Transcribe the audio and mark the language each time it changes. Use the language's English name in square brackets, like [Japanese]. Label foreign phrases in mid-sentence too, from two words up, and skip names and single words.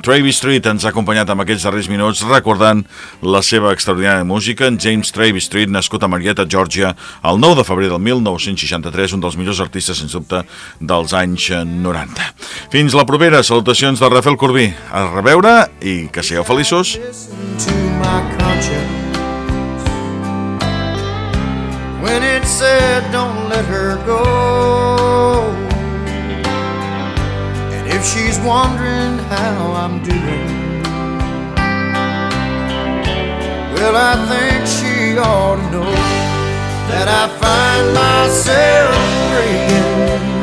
[Catalan] Trevi Street ens ha acompanyat amb aquests darrers minuts recordant la seva extraordinària música. En James Trevi Street, nascut a Marietta, Georgia, el 9 de febrer del 1963, un dels millors artistes, sens dubte, dels anys 90. Fins la propera. Salutacions de Rafel Corbí. A reveure i que sigueu feliços. [English] When it said don't let her go, and if she's wondering how I'm doing, well, I think she ought to know that I find myself praying